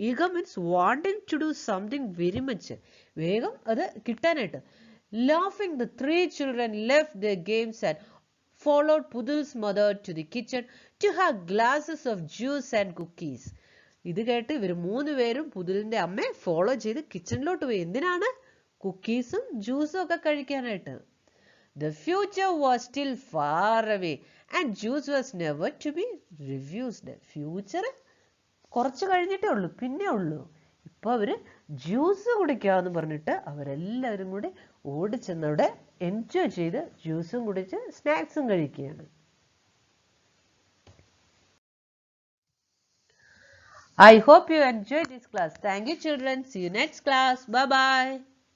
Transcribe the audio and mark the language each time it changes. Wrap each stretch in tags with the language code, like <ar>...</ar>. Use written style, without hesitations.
<en>eager means wanting to do something very much,</en> <ml>വേഗം അത് കിട്ടാനായിട്ട്.</ml> <en>Laughing, the 3 children left their games and followed Pudul's mother to the kitchen to have glasses of juice and cookies.</en> <ml>ഇത് കേട്ട് ഇവർ 3 പേരും പുതുലിന്റെ അമ്മയെ follow ചെയ്ത് കിച്ചണിലോട്ട് പോയി. എന്തിനാണ്? കുക്കീസും ജ്യൂസും ഒക്കെ കഴിക്കാനായിട്ട്.</ml> <en>The future was still far away and juice was never to be refused.</en> <ml>Future കുറച്ച് കഴിഞ്ഞിട്ടേ ഉള്ളൂ, പിന്നെ ഉള്ളൂ. ഇപ്പൊ അവര് ജ്യൂസ് കുടിക്കാന്ന് പറഞ്ഞിട്ട് അവരെല്ലാവരും കൂടി ഓടിച്ചെന്നവിടെ എൻജോയ് ചെയ്ത് ജ്യൂസും കുടിച്ച് സ്നാക്സും കഴിക്കുകയാണ്.</ml> <en>I hope you enjoyed this class. Thank you, children. See you next class. Bye bye.</en>